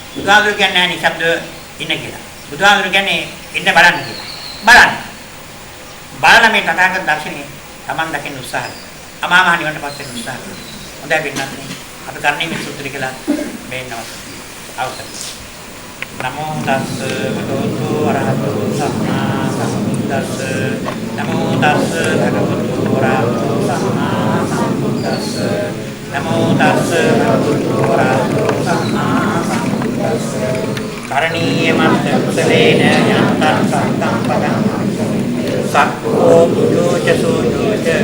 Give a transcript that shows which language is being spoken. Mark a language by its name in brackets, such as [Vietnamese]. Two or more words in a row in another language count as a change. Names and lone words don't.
[Sinhala] බුදුහාමුදුරුවෝ කියන්නේ නැහැ නිශ්ශබ්ද ඉන්න කියලා. බුදුහාමුදුරුවෝ කියන්නේ ඉන්න බලන්න කියලා. බලන්න මේ තථාගත දර්ශනය Taman දකින්න උත්සාහ කරනවා. අමාමහ නිවනට පත් වෙන්න උත්සාහ කරනවා. හොඳයි පින්නත් අපි කරන්නේ මේ සූත්‍රය කියලා මේ නවත අවසන්. [Pali] නමෝ තස්ස භගවතු වරහතු සම්මා සම්බුද්දස්ස නමෝ තස්ස භගවතු වරහතු සම්මා සම්බුද්දස්ස නමෝ තස්ස භගවතු වරහතු සම්මා සම්බුද්දස්ස කරණීය මත් කුසලේන යන්තං සත්තං පදං සක්ඛෝ බුද්ධෝච සෝජෝච